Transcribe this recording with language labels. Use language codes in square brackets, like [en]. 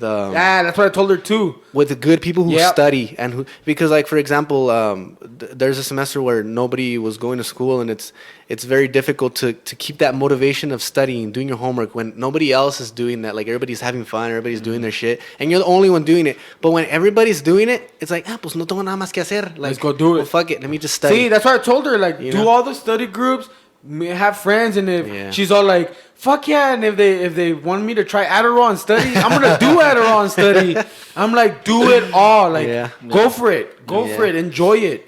[en] that's what I told her, too. With good people who study. And because, like, for example, there's a semester where nobody was going to school, and it's very difficult to keep that motivation of studying, doing your homework, when nobody else is doing that. Like, everybody's having fun, everybody's doing their shit, and you're the only one doing it. But when everybody's doing it, it's like, [es] pues no tengo nada más que hacer. [en] Like, let's go do it. Well, fuck it, let me just study. See, that's why I told her, like, do all the study groups, have friends, and if she's all like, fuck yeah, and if they want me to try Adderall and study, I'm gonna do Adderall and study. I'm like, do it all. Like, go for it. Go for it. Enjoy it.